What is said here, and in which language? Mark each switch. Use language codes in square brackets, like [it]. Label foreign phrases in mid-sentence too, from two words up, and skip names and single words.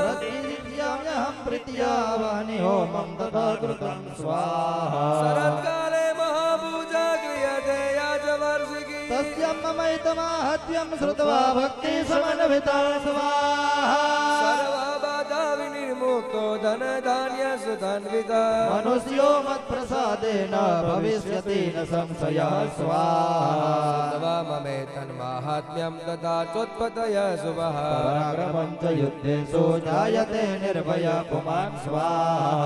[sa] પ્રતિદિવ્યામ્યહં પ્રીત્યાવાનિ હોમં તથા કૃतं સ્વાહા શરત્કાલે મહાપૂજા ક્રિયતે યાજવાર્ષિકી તસ્યં મમૈતમાહત્યં શ્રુત્વા ભક્તિ સમન્વિતા સ્વાહા સર્વબાધા વિનિર્મુક્તો धन धान्य सुधान्विता मनुष्यो मत्प्रसादेन भविष्यति न संशयः स्वाहा श्रुत्वा ममे तन्माहात्म्यं तथा चोत्पतय शुभः पराक्रमं च युद्धेषु जायते निर्भय पुमान् स्वाहा